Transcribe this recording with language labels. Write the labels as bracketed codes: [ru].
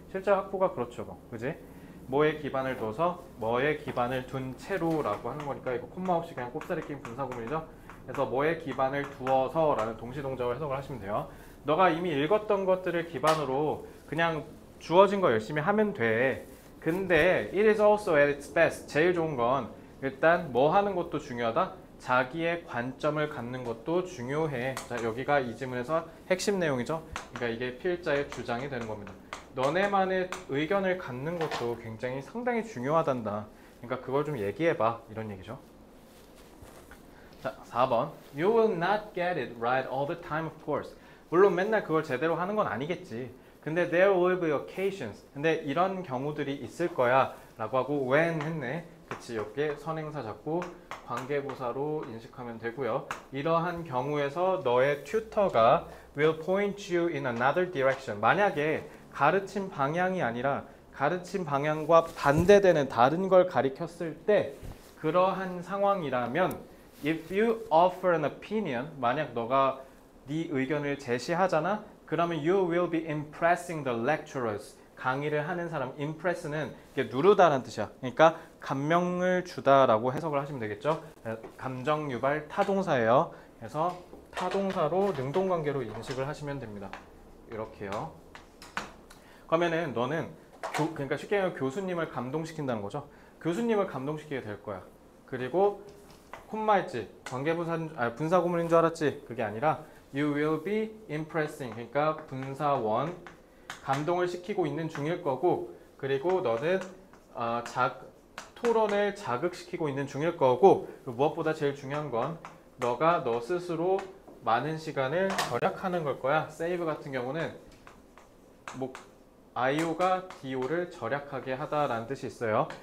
[ko] 실제 학부가 그렇죠, 뭐. 그지? 뭐에 기반을 둬서 뭐에 기반을 둔 채로라고 하는 거니까 이거 콤마 없이 그냥 꼽사리 낀 분사구문이죠. 그래서 뭐에 기반을 두어서 라는 동시동적으로 해석을 하시면 돼요. 너가 이미 읽었던 것들을 기반으로 그냥 주어진 거 열심히 하면 돼. 근데 [en] it is also at its best. [ko] 제일 좋은 건 일단 뭐 하는 것도 중요하다. 자기의 관점을 갖는 것도 중요해. 자, 여기가 이 지문에서 핵심 내용이죠. 그러니까 이게 필자의 주장이 되는 겁니다. 너네만의 의견을 갖는 것도 굉장히 상당히 중요하단다. 그러니까 그걸 좀 얘기해봐. 이런 얘기죠. 자, 4번. [en] You will not get it right all the time, of course. [ko] 물론 맨날 그걸 제대로 하는 건 아니겠지. 근데 [en] there will be occasions. [ko] 근데 이런 경우들이 있을 거야. 라고 하고 when 했네. 그치, 여기에 선행사 잡고 관계부사로 인식하면 되고요. 이러한 경우에서 너의 튜터가 [en] will point you in another direction. [ko] 만약에 가르친 방향이 아니라 가르친 방향과 반대되는 다른 걸 가리켰을 때 그러한 상황이라면 [en] if you offer an opinion, [ko] 만약 너가 네 의견을 제시하잖아. 그러면 [en] you will be impressing the lecturers. [ko] 강의를 하는 사람, impress는 이게 누르다라는 뜻이야. 그러니까 감명을 주다라고 해석을 하시면 되겠죠. 감정 유발 타동사예요. 그래서 타동사로 능동관계로 인식을 하시면 됩니다. 이렇게요. 그러면은 너는 그러니까 쉽게 말하면 교수님을 감동시킨다는 거죠. 교수님을 감동시키게 될 거야. 그리고 콤마 있지. 분사구문인 줄 알았지. 그게 아니라 [en] you will be impressing. [ko] 그러니까 분사원 감동을 시키고 있는 중일 거고, 그리고 너는 토론을 자극시키고 있는 중일 거고, 무엇보다 제일 중요한 건 너가 너 스스로 많은 시간을 절약하는 걸 거야. save 같은 경우는 뭐 IO가 DO를 절약하게 하다라는 뜻이 있어요.